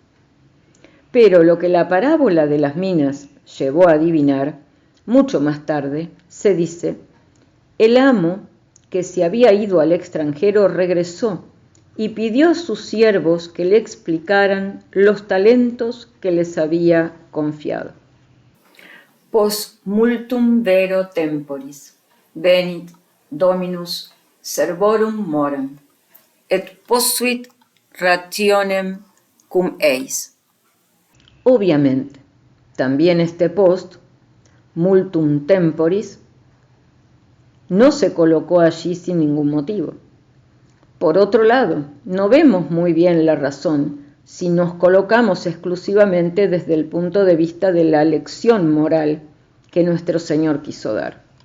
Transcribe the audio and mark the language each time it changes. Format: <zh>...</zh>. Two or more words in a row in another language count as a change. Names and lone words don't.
<es>Pero lo que la parábola de las minas llevó a adivinar, mucho más tarde, se dice: el amo, que se había ido al extranjero, regresó y pidió a sus siervos que le explicaran los talentos que les había confiado.</es> <la>Post multum vero temporis, venit Dominus servorum morem, et posuit rationem cum eis.</la> <es>Obviamente, también este</es> <la>post, multum temporis,</la> <es>no se colocó allí sin ningún motivo. Por otro lado, no vemos muy bien la razón si nos colocamos exclusivamente desde el punto de vista de la lección moral que nuestro Señor quiso dar.</es>